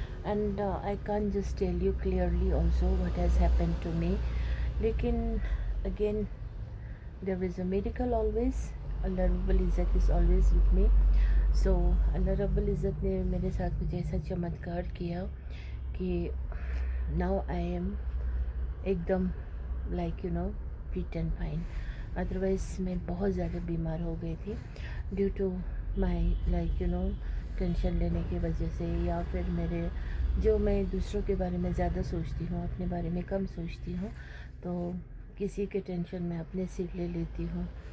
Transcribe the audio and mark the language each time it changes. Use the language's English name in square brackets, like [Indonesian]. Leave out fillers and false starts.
[English] And I can just tell you clearly also what has happened to me. [Hindi] लेकिन again [English] there is a miracle always. Allah Rabbul Izzat is always with me. So Allah Rabbul Izzat [Hindi] ने मेरे साथ कुछ ऐसा चमत्कार किया कि [English] now I am [Hindi] एकदम [English] like fit and fine. [Hindi] Otherwise मैं बहुत ज़्यादा बीमार हो गई थी [English] due to my [Hindi] टेंशन लेने की वजह से, या फिर मेरे जो मैं दूसरों के बारे में ज़्यादा सोचती हूँ, अपने बारे में कम सोचती हूँ, तो किसी के टेंशन में अपने सिर ले लेती हूँ।